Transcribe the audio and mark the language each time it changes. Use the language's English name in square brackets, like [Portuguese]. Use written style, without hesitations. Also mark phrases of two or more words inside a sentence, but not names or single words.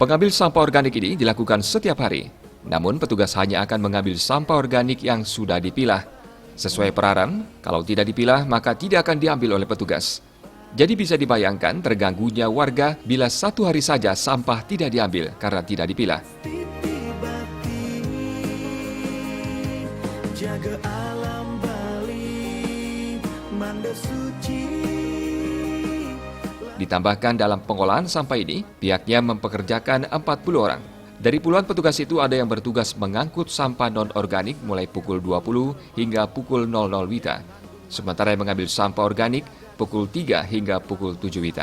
[Indonesian] Pengambil sampah organik ini dilakukan setiap hari. Namun petugas hanya akan mengambil sampah organik yang sudah dipilah. Sesuai peraraan, kalau tidak dipilah maka tidak akan diambil oleh petugas. Jadi bisa dibayangkan terganggunya warga bila satu hari saja sampah tidak diambil karena tidak dipilah. Jaga alam Bali, manda suci. Ditambahkan dalam pengolahan sampah ini, pihaknya mempekerjakan 40 orang. Dari puluhan petugas itu ada yang bertugas mengangkut sampah non-organik mulai pukul 20 hingga pukul 00 WITA. Sementara yang mengambil sampah organik pukul 3 hingga pukul 7 WITA.